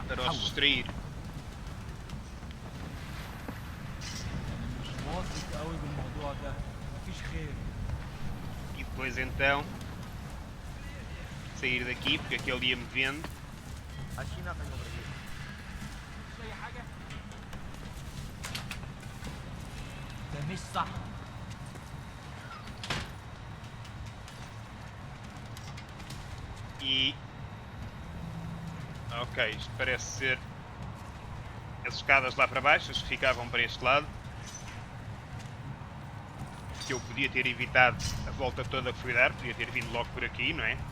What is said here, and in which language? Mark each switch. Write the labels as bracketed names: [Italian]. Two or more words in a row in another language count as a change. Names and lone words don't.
[Portuguese] Para os [Arabic] حول. [Portuguese] distrair. [Arabic] مش واثق قوي بالموضوع ده. مفيش خير. [Portuguese] E depois então sair daqui, porque aquele ia-me vendo. [English] Actually, nothing over here. [Arabic] مش أي حاجة. ده مش صح. [Portuguese] E ok, isto parece ser as escadas lá para baixo, as que ficavam para este lado. Que eu podia ter evitado a volta toda que fui dar, podia ter vindo logo por aqui, não é?